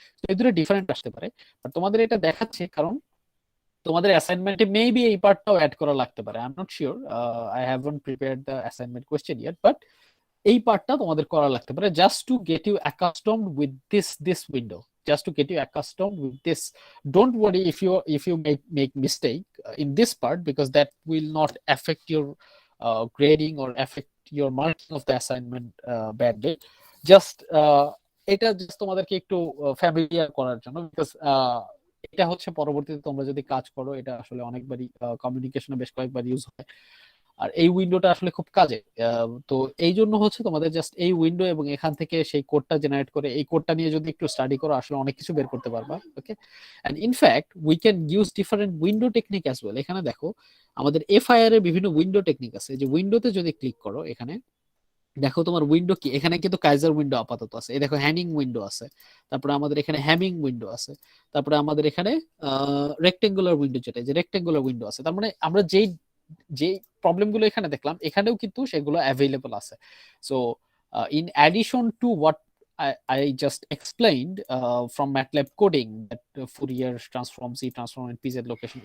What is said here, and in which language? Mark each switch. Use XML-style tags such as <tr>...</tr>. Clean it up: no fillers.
<bn>তো এই দুটো ডিফারেন্ট আসতে পারে, বাট তোমাদের এটা দেখাচ্ছে কারণ তোমাদের অ্যাসাইনমেন্টে মেবি এই পার্টটাও অ্যাড করা লাগতে পারে।</bn> <en>I am not sure, I haven't prepared the assignment question yet, but</en> <bn>এই পার্টটা তোমাদের করা লাগতে পারে,</bn> <en>Just to get you accustomed with this window, just to get you accustomed with this. Don't worry if you make mistake in this part, because that will not affect your grading or affect your marking of the assignment badly.</en> <bn>Just এটা just তোমাদেরকে একটু familiar করার জন্য, because এটা হচ্ছে পরবর্তীতে তোমরা যদি কাজ করো, এটা আসলে অনেকবারই কমিউনিকেশনে বেশ কয়েকবার ইউজ হয়, আর এই উইন্ডোটা আসলে খুব কাজে। তো এই জন্য হচ্ছে তোমাদের জাস্ট এই উইন্ডো এবং এখান থেকে সেই কোডটা জেনারেট করে, এই কোডটা নিয়ে যদি একটু স্টাডি করো, আসলে অনেক কিছু বের করতে পারবা।</bn> <en>Okay, and in fact we can use different window technique as well.</en> <bn>এখানে দেখো আমাদের এফআইআর এর বিভিন্ন উইন্ডো টেকনিক আছে, যে উইন্ডোতে যদি ক্লিক করো, এখানে দেখো তোমার উইন্ডো কি, এখানে কিন্তু কাইজার উইন্ডো আপাতত আছে, এই দেখো হ্যানিং উইন্ডো আছে, তারপরে আমাদের এখানে হ্যামিং উইন্ডো আছে, তারপরে আমাদের এখানে রেক্টেঙ্গুলার উইন্ডো, যেটা যে রেক্টেঙ্গুলার উইন্ডো আছে। তার মানে আমরা যেই যে প্রবলেম গুলো এখানে দেখলাম, এখানেও কিন্তু সেগুলো অ্যাভেলেবল আছে।</bn> <en>So in addition to what I just explained from MATLAB coding, that Fourier transform, Z transform, and PZ location.</en>